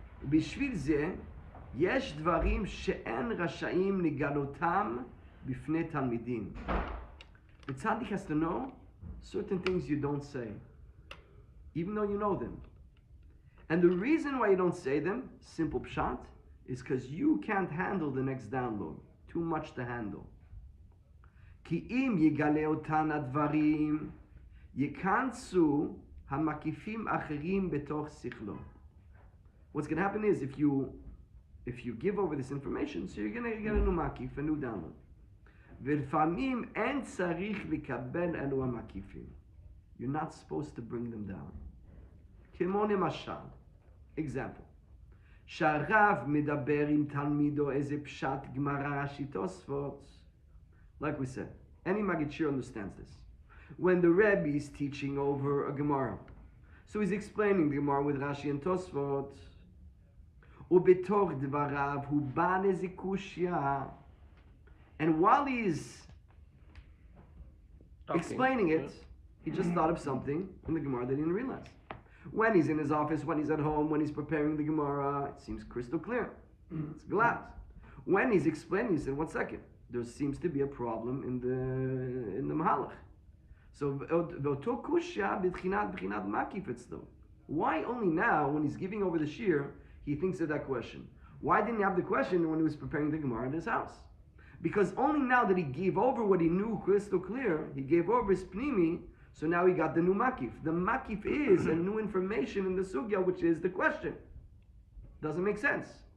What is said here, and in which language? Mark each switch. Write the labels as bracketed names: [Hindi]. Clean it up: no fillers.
[Hebrew] בשביל זה, יש דברים שאין רשאים לגלותם בפני תלמידים. [English] The tzaddik has to know certain things you don't say, even though you know them. And the reason why you don't say them, simple pshat, is because you can't handle the next download. Too much to handle. [Hebrew] כי אם יגלה אותן הדברים, ייכנסו המקיפים אחרים בתוך שכלו. [English] What's going to happen is, if you give over this information, so you're going to get a new makif, a new download. [Hebrew] ולפעמים אין צריך לקבל אלו המקיפים. [English] You're not supposed to bring them down. [Hebrew] כמו למשל, example, שהרב מדבר עם תלמידו איזה פשט גמרא רש"י תוספות. [English] Like we said, any Maggid Shiur understands this. When the Rebbe is teaching over a Gemara, so he's explaining the Gemara with Rashi and Tosfot, [Hebrew] ובתוך דבריו הוא בא לאיזה קושיה, [English] and while he's explaining it, he just thought of something in the Gemara that he didn't realize. When he's in his office, when he's at home, when he's preparing the Gemara, it seems crystal clear. It's glad. When he's explaining, he said, 1 second, there seems to be a problem in the Mahalach. [Hebrew] So, ואותו קושיה בבחינת מקיף אצלו. [English] Why only now, when he's giving over the shiur, he thinks of that question? Why didn't he have the question when he was preparing the Gemara in his house? Because only now that he gave over what he knew crystal clear, he gave over his pnimi, So now he got the new makif. The makif is a new information in the sugya, which is the question. Doesn't make sense.